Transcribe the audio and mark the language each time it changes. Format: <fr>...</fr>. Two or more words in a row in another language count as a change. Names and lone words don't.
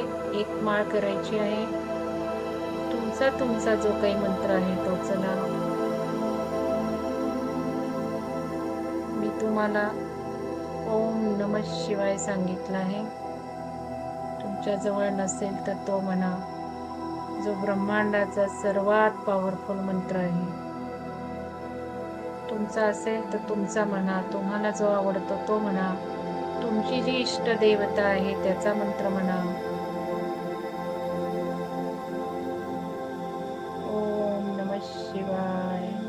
<mr>एक माळ करायची आहे. तुमचा जो काही मंत्र आहे तो चला. मी तुम्हाला</mr> <sa>ओम नमः शिवाय</sa> <mr>सांगितलं आहे. तुमच्या जवळ नसेल तर तो म्हणा. जो ब्रह्मांडाचा सर्वात पॉवरफुल मंत्र आहे. तुमचा असेल तर तुमचा म्हणा. तुम्हाला जो आवडतो तो म्हणा. तुमची जी इष्ट देवता आहे त्याचा मंत्र म्हणा.</mr> <sa>ओम नमः शिवाय.</sa>